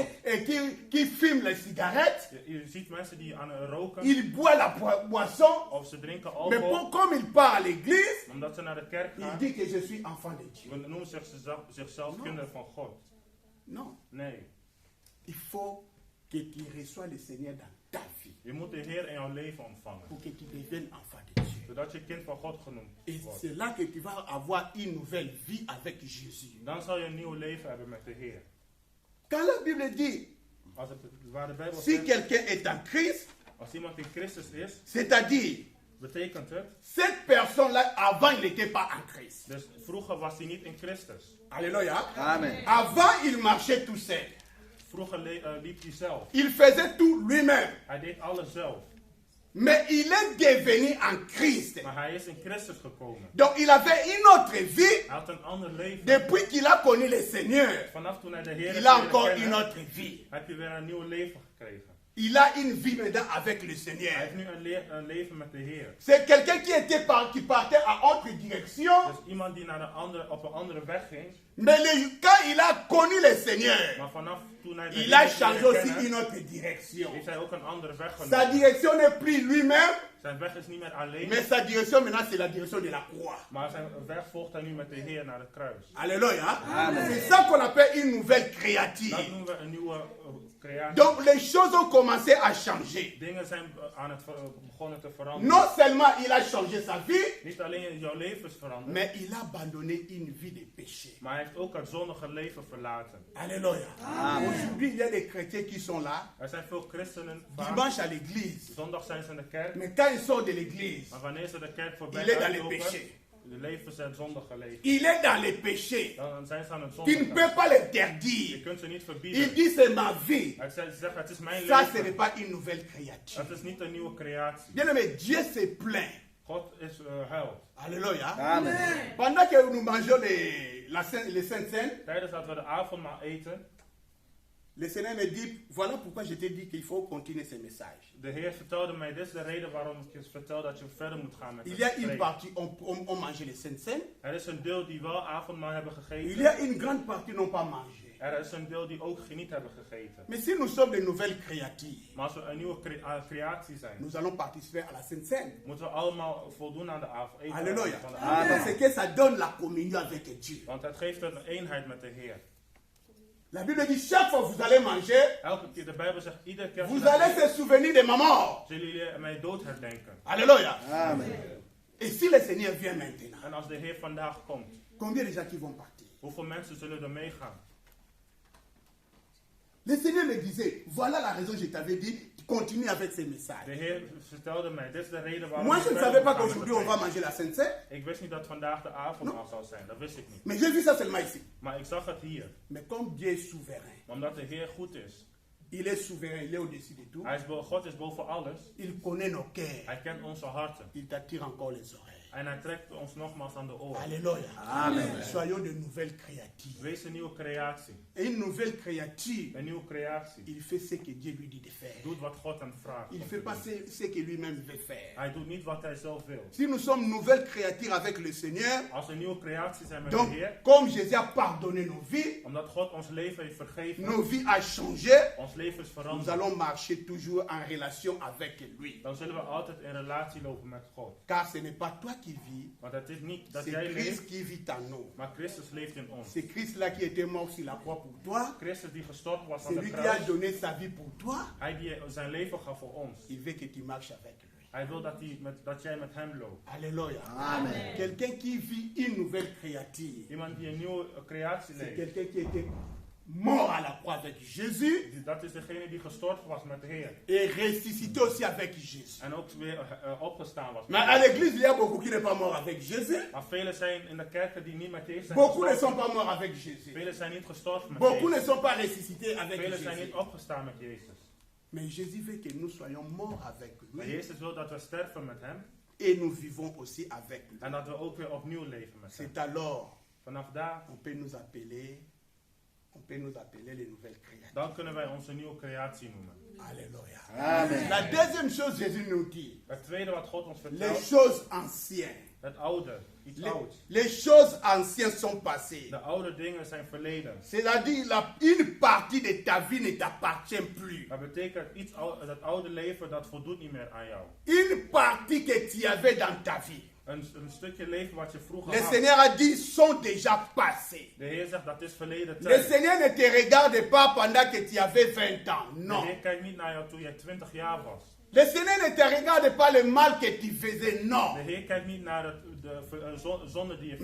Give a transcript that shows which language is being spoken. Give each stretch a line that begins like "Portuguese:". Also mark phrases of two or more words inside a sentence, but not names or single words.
French: quelqu'un
Dutch: God.
French: qui fume les cigarettes,
Dutch: Je ziet mensen die aan roken,
French: il boit la boisson,
Dutch: of ze drinken
French: mais
Dutch: alcohol,
French: comme il part à l'église,
Dutch: omdat ze naar de kerk
French: il
Dutch: gaan.
French: dit que je suis enfant de Dieu.
Dutch: We noemen zichzelf kinderen van God.
French: Non,
Dutch: Nee,
French: il faut que tu reçois le Seigneur dans ta vie
Dutch: je moet de Heer in jouw leven ontvangen,
French: pour que tu deviennes enfant de Dieu.
Dutch: zodat je kind van God genoemd
French: Et
Dutch: wordt.
French: c'est là que tu vas avoir une nouvelle vie avec Jésus.
Dutch: Dan zal je een nieuw leven hebben met de Heer.
French: Quand la Bible dit,
Dutch: Waar de Bijbel
French: si
Dutch: zegt,
French: quelqu'un est en Christ,
Dutch: als iemand in Christus is,
French: c'est-à-dire,
Dutch: betekent het,
French: cette personne-là, avant, il n'était pas en Christ.
Dutch: dus vroeger was hij niet in Christus.
French: Alléluia.
Dutch: Amen.
French: Avant, il marchait tout seul.
Dutch: Vroeger liep hij zelf.
French: Il faisait tout lui-même.
Dutch: Hij deed alles zelf.
French: Mais il est devenu en Christ.
Dutch: Maar hij is in Christus gekomen.
French: Donc, il avait une autre vie.
Dutch: Hij had een ander leven.
French: Depuis qu'il a connu le Seigneur,
Dutch: Vanaf toen hij de Heer
French: il a
Dutch: heeft
French: encore
Dutch: leren
French: une
Dutch: kennen,
French: autre vie.
Dutch: heb je weer een nieuw leven gekregen.
French: Il a une vie maintenant avec le
Dutch: Hij
French: Seigneur.
Dutch: heeft nu een leven met de Heer.
French: C'est quelqu'un qui partait à autre direction.
Dutch: Dus iemand die naar op een andere weg ging.
French: Mais quand il a connu le Seigneur,
Dutch: Maar vanaf toen hij de
French: il a
Dutch: Heer
French: changé
Dutch: leren
French: aussi
Dutch: kennen,
French: une autre direction.
Dutch: heeft hij ook een andere weg
French: Sa
Dutch: genomen.
French: direction n'est plus lui-même,
Dutch: Zijn weg is niet meer alleen,
French: mais sa direction maintenant c'est la direction de la croix.
Dutch: maar zijn weg volgt hij nu met de Heer naar het kruis.
French: Alléluia. C'est ça qu'on appelle une nouvelle
Dutch: Dat
French: créature.
Dutch: noemen we een nieuwe creatie.
French: Donc les choses ont commencé à changer.
Dutch: Dingen zijn begonnen te veranderen.
French: Non seulement il a changé sa vie,
Dutch: Niet alleen jouw leven is veranderd,
French: mais il a abandonné une vie de péché.
Dutch: maar hij heeft ook het zondige leven verlaten.
French: Alléluia. Aujourd'hui, il y a des chrétiens qui sont là,
Dutch: Er zijn veel christenen, vaak,
French: dimanche à l'église.
Dutch: zondag zijn ze in de kerk,
French: Mais quand ils sortent de l'église,
Dutch: maar wanneer ze de kerk
French: il
Dutch: voorbij
French: est dans les
Dutch: uitlopen,
French: péchés.
Dutch: leven ze het zondige leven.
French: Il est dans les péchés.
Dutch: Dan zijn ze aan het
French: Tu ne
Dutch: zondige.
French: peux pas
Dutch: Je
French: l'interdire.
Dutch: kunt ze niet
French: Il
Dutch: verbieden.
French: dit c'est ma vie.
Dutch: Hij zegt, het is mijn
French: Ça, ce n'est
Dutch: leven.
French: pas une nouvelle créature.
Dutch: Het is niet een nieuwe creatie.
French: Bien aimé, Dieu se plaint.
Dutch: God is huilt.
French: Alléluia.
Dutch: Amen.
French: Pendant que nous mangeons les Saintes Seine,
Dutch: Tijdens dat we de avondmaal eten,
French: le Seigneur me dit, voilà pourquoi je t'ai dit qu'il faut continuer ce message.
Dutch: de Heer vertelde mij, dit is de reden waarom ik je vertel dat je verder moet gaan met
French: Il
Dutch: het
French: y a une
Dutch: spreken.
French: partie, on mange les Saintes Seine.
Dutch: Er is een deel die wel avondmaal hebben
French: Il
Dutch: gegeten.
French: y a une grande partie n'ont pas mangé.
Dutch: Er is een deel die ook niet hebben gegeten.
French: Mais si nous sommes de nouvelles créatures,
Dutch: Maar als we een nieuwe creatie zijn,
French: nous allons participer à la Sainte Seine.
Dutch: moeten we allemaal voldoen aan de avond.
French: Alléluia.
Dutch: Van de avond.
French: Parce que ça donne la communion avec Dieu.
Dutch: Want het geeft een eenheid met de Heer.
French: La Bible dit, chaque fois que vous allez manger,
Dutch: Elke keer, de Bijbel zegt, iedere keer
French: vous allez se souvenir de ma mort.
Dutch: zullen jullie mijn dood herdenken.
French: Alléluia.
Dutch: Amen.
French: Et si le Seigneur vient maintenant,
Dutch: En als de Heer vandaag komt,
French: combien de gens qui vont partir?
Dutch: hoeveel mensen zullen er meegaan?
French: Le Seigneur me disait, voilà la raison, je t'avais dit, continue avec ces
Dutch: De
French: messages.
Dutch: Heer vertelde mij, dit is de reden waarom
French: Moi,
Dutch: ik
French: je ne
Dutch: verder
French: savais pas
Dutch: moet gaan met
French: qu'aujourd'hui on
Dutch: het
French: va
Dutch: leven.
French: manger la Sainte Seine,
Dutch: Ik wist niet dat vandaag de avondmaal zou zijn, dat wist ik niet.
French: mais j'ai vu ça seulement ici.
Dutch: Maar ik zag het hier.
French: Mais comme Dieu est souverain,
Dutch: Maar omdat de Heer goed is,
French: il est souverain, il est au-dessus de tout,
Dutch: God is boven alles,
French: il connaît nos cœurs,
Dutch: hij kent onze harten.
French: il t'attire encore les oreilles.
Dutch: En hij trekt ons nogmaals aan de oren.
French: Alléluia.
Dutch: Amen.
French: Soyons de nouvelles créatures.
Dutch: Wees een nieuwe creatie.
French: Et une nouvelle créature,
Dutch: Een nieuwe creatie.
French: il fait ce que Dieu lui dit de faire.
Dutch: Doet wat God hem vraagt.
French: Il
Dutch: om
French: ne
Dutch: te
French: fait pas
Dutch: doen.
French: ce que lui-même veut faire.
Dutch: Hij doet niet wat hij zelf wil.
French: Si nous sommes nouvelles créatures avec le Seigneur,
Dutch: Als we een nieuwe creatie zijn met
French: donc
Dutch: de Heer,
French: comme Jésus a pardonné nos vies,
Dutch: omdat God ons leven heeft vergeven,
French: nos vies a changé,
Dutch: ons leven is
French: nous
Dutch: veranderd,
French: allons marcher toujours en relation avec lui.
Dutch: dan zullen we altijd in relatie lopen met God.
French: Car ce n'est pas toi qui vis,
Dutch: Want het is niet dat
French: c'est
Dutch: jij
French: Christ
Dutch: leeft,
French: qui vit en nous.
Dutch: maar Christus leeft in ons.
French: C'est Christ-là qui était mort sur la croix pour toi.
Dutch: Christus die gestorven was aan
French: C'est
Dutch: de
French: lui qui a
Dutch: kruis,
French: donné sa vie pour toi.
Dutch: hij die zijn leven gaf voor ons.
French: Il veut que tu marches avec lui.
Dutch: Hij wil dat jij met hem loopt.
French: Alléluia.
Dutch: Amen.
French: Quelqu'un qui vit une nouvelle créature,
Dutch: Iemand die een nieuwe creatie
French: c'est
Dutch: leeft.
French: quelqu'un qui était mort à la croix avec Jésus
Dutch: Dat is degene die gestorven was met de Heer.
French: et ressuscité aussi avec Jésus.
Dutch: En ook weer opgestaan was.
French: Mais à l'église, il y a beaucoup qui ne sont pas morts avec Jésus.
Dutch: Maar velen zijn in de kerken die niet met Jezus zijn
French: Beaucoup ne
Dutch: gestorven.
French: sont pas morts avec Jésus.
Dutch: Velen zijn niet gestorven met
French: Beaucoup ne
Dutch: Jezus.
French: sont pas ressuscités avec
Dutch: Velen zijn
French: Jésus.
Dutch: niet opgestaan met Jezus.
French: Mais Jésus veut que nous soyons morts avec
Dutch: Maar
French: lui
Dutch: Jezus wil dat we sterven met hem.
French: et nous vivons aussi avec lui.
Dutch: En dat we ook weer opnieuw leven met hem.
French: C'est alors
Dutch: Vanaf daar,
French: on peut nous appeler les nouvelles créatures.
Dutch: dan kunnen wij onze nieuwe creatie noemen.
French: Alléluia.
Dutch: Amen.
French: La deuxième chose, Jésus nous dit,
Dutch: Het tweede wat God ons
French: les
Dutch: vertelt,
French: choses anciennes.
Dutch: het oude, iets ouds.
French: Les choses anciennes sont passées.
Dutch: De oude dingen zijn verleden.
French: C'est-à-dire, une partie de ta vie ne t'appartient plus.
Dutch: Dat betekent dat oude leven, dat voldoet niet meer aan jou.
French: Une partie que tu avais dans ta vie.
Dutch: Een stukje leven wat je vroeger
French: Le
Dutch: had.
French: Seigneur a dit, sont déjà passés.
Dutch: De Heer zegt dat is verleden
French: Le
Dutch: tijd.
French: Seigneur ne te regarde pas pendant que tu avais 20 ans.
Dutch: De
French: Non.
Dutch: Heer kijkt niet naar jou toen je 20 jaar was.
French: Le Seigneur ne te regarde pas le mal que tu faisais.
Dutch: De
French: Non.
Dutch: Heer kijkt niet naar zonde die je